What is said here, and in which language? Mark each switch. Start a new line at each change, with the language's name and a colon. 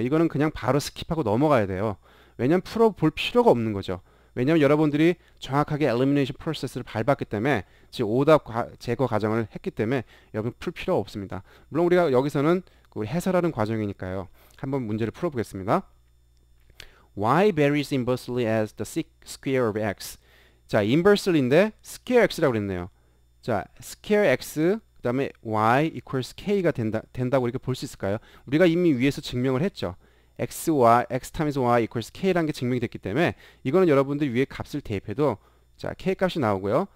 Korean: 이거는 그냥 바로 스킵하고 넘어가야 돼요. 왜냐하면 풀어볼 필요가 없는 거죠. 왜냐하면 여러분들이 정확하게 엘리미네이션 프로세스를 밟았기 때문에 즉 오답 제거 과정을 했기 때문에 여러분 풀 필요가 없습니다. 물론 우리가 여기서는 해설하는 과정이니까요. 한번 문제를 풀어보겠습니다.
English: y varies inversely as the square of x.
Korean: 자, inversely인데 square x라고 그랬네요. 자, square x 그 다음에
English: y equals k
Korean: 가 된다고 이렇게 볼 수 있을까요? 우리가 이미 위에서 증명을 했죠.
English: x times y equals k
Korean: 라는 게 증명이 됐기 때문에 이거는 여러분들이 위에 값을 대입해도 자, k 값이 나오고요.